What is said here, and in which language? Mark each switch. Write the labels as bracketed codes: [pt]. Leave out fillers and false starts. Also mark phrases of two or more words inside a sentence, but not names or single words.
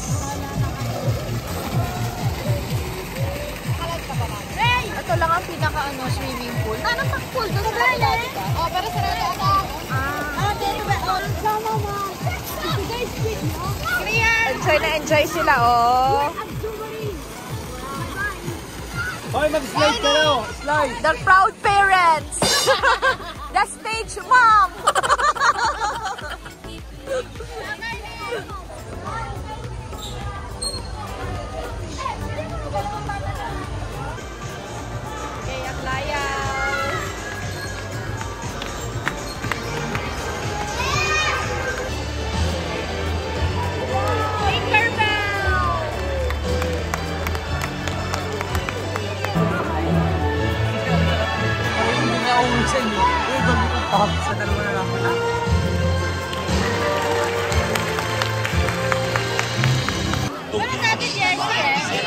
[tl] Ito lang ang pinaka swimming pool. Pang pool doon sa lobby ka. Oh, pero sarado ako. Sama mo. Guys, quick, no? Enjoy na enjoy sila, oh. Hoy, mag-slide ka na! Slide! [en] The proud parents. The stage mom. [tl] Okay, ang layaw. Tinkerbell! Hindi nga uwi sa inyo. Uy, bago ko pa. Sa dalawa na lang. Wala natin jersey eh.